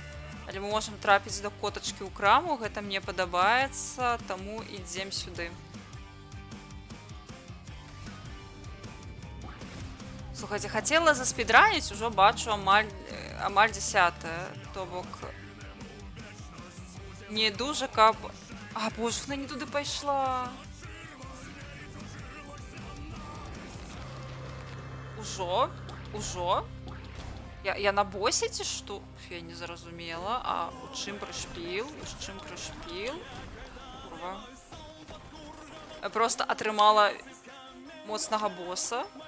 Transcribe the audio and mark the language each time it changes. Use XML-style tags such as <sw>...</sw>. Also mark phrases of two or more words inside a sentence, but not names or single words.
<be>Але мы можам трапіць да котачкі ў краму. Гэта мне падабаецца, таму ідзем сюды. Слухайце, хацела заспідраніць, ужо бачу амаль 10-е. То бок...</be> <uk>Не дуже каб... А, боже, вона не туди пайшла.</uk> <be>Ужо? Я на босі ці што? Я не зразумела. А у чым прышпіл? Курва. Я просто атрымала моцнага боса.</be>